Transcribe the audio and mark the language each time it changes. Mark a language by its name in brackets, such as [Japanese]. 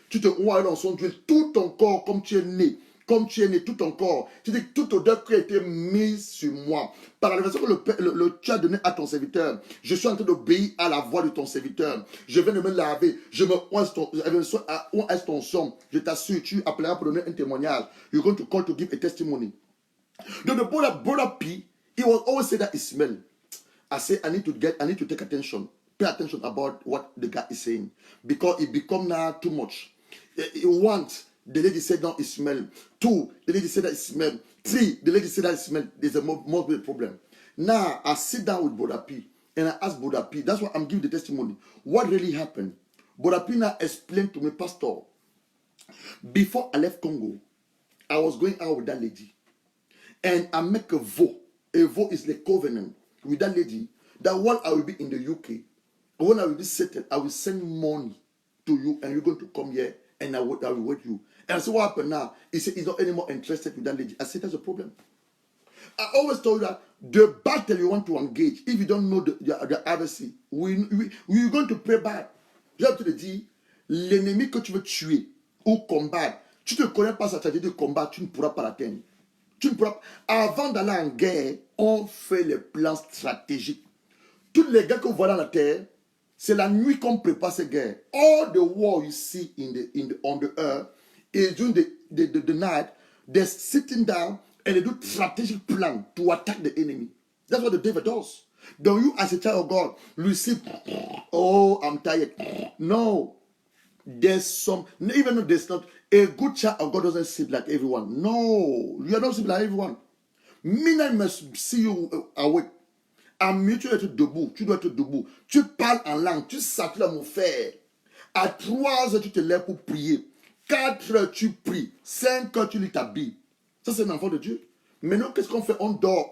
[French] Tu te oins l'onction d'huile. Tout ton corps, comme tu es né, tout ton corps. Tu dis que toute odeur qui a été mise sur moi. Par la version que tu as donné à ton serviteur, je suis en train d'obéir à la voix de ton serviteur. Je viens de me laver. Je me oins ton son. Je t'assure, tu appelleras pour donner un témoignage. [English] You're going to call to give a testimony. Donc, the brother P, he was always say that he smell. I say, I need to take attention. Pay attention about what the guy is saying. Because it become now too much. Once, the lady said no, it smell. 2, the lady said that it smell. 3, the lady said that it smell. There's a more big problem. Now, I sit down with Brother P and I ask Brother P, that's why I'm giving the testimony. What really happened? Brother P now explained to me, Pastor, before I left Congo, I was going out with that lady. And I make a vow. A vow is the covenant with that lady that when I will be in the UK, when I will be settled, I will send money to you and you're going to come here and I will wait you. And I said, what happened now? He said, he's not anymore interested with that lady. I said, that's a problem. I always told you that the battle you want to engage, if you don't know the adversary, we're going to pray bad. [French] Je te le dis, l'ennemi que tu veux tuer ou combattre, tu ne connais pas sa stratégie de combat, tu ne pourras pas l'atteindre. Avant d'aller en guerre, on fait les plans stratégiques. Tous les gars que vous voyez dans la terre, c'est la nuit qu'on prépare ces guerres. [English] All the war you see on the earth is during the night. They're sitting down and they do strategic plan to attack the enemy. That's what the devil does. Don't you, as a child of God, you see, oh, I'm tired. No. There's some, even though there's not, a good child of God doesn't sleep like everyone. No, you are not sleep like everyone. Midnight must see you awake. [French] À minuit, tu dois être debout. Tu dois être debout. Tu parles en langue. Tu satures mon frère. À 3 heures, tu te lèves pour prier. 4 heures, tu pries. 5 heures, tu lis ta Bible. Ça, c'est un enfant de Dieu. Maintenant, qu'est-ce qu'on fait? On dort.